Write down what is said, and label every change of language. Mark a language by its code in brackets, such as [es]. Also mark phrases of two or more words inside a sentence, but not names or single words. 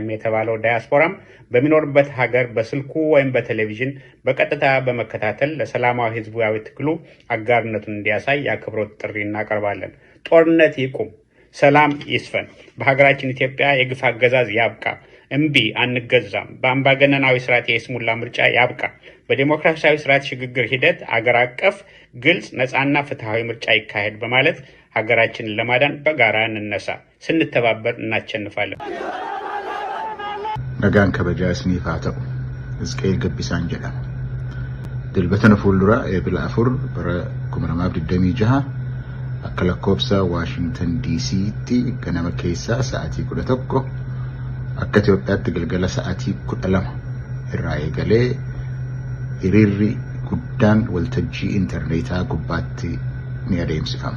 [am] የተባለው ዳያስፖራም በሚኖርበት ሀገር በስልኩ ወይም በቴሌቪዥን በቀጥታ በመከታተል ለሰላማዊ ህዝባዊ ትግሉ አጋርነቱን እንዲያሳይ የአክብሮት ጥሪ እናቀርባለን። ጦርነት ይቁም፣ ሰላም ይስፈን፣ በሀገራችን ኢትዮጵያ የግፍ አገዛዝ ያብቃ፣ እምቢ አንገዛም፣ በአምባገነናዊ ስርዓት የስሙላ ምርጫ ያብቃ፣ በዲሞክራሲያዊ ስርዓት ሽግግር ሂደት አገር አቀፍ ግልጽ ነፃና ፍትሃዊ ምርጫ ይካሄድ በማለት ሀገራችንን ለማዳን በጋራ እንነሳ። ስንተባበር እናቸንፋለን። [om] nagaan kabajaa isiniif haa ta'u. Hizqeel Gabbisaan jedhama. Dilbata fuuldura eebila 4 bara 2026 akka lakkoofsa Waashingtan DC'tti ganama keessaa sa'aatii 11 akka Itoophiyaatti galgala sa'aatii 12 irraa eegalee hiriirri guddaan waltajjii intarneetaa gubbaatti ni adeemsifama.